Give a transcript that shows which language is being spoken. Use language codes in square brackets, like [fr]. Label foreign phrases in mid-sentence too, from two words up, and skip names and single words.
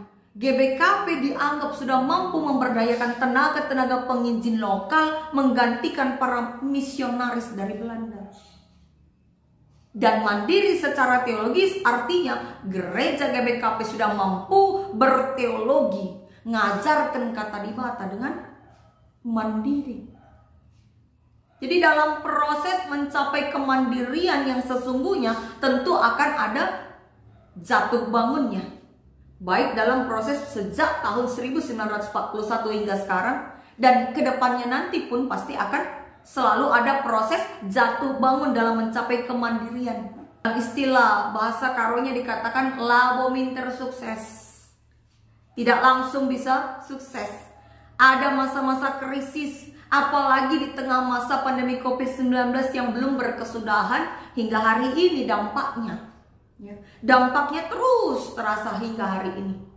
[id] GBKP dianggap sudah mampu memberdayakan tenaga-tenaga penginjil lokal menggantikan para misionaris dari Belanda. Dan mandiri secara teologis artinya gereja GBKP sudah mampu berteologi, ngajarkan [btx] kata dibata [id] dengan mandiri. Jadi dalam proses mencapai kemandirian yang sesungguhnya tentu akan ada jatuh bangunnya, baik dalam proses sejak tahun 1941 hingga sekarang, dan kedepannya nanti pun pasti akan selalu ada proses jatuh bangun dalam mencapai kemandirian. Istilah bahasa Karonya dikatakan [btx] labo minter [id] sukses. Tidak langsung bisa sukses. Ada masa-masa krisis, apalagi di tengah masa pandemi COVID-19 yang belum berkesudahan hingga hari ini dampaknya. Dampaknya terus terasa hingga hari ini.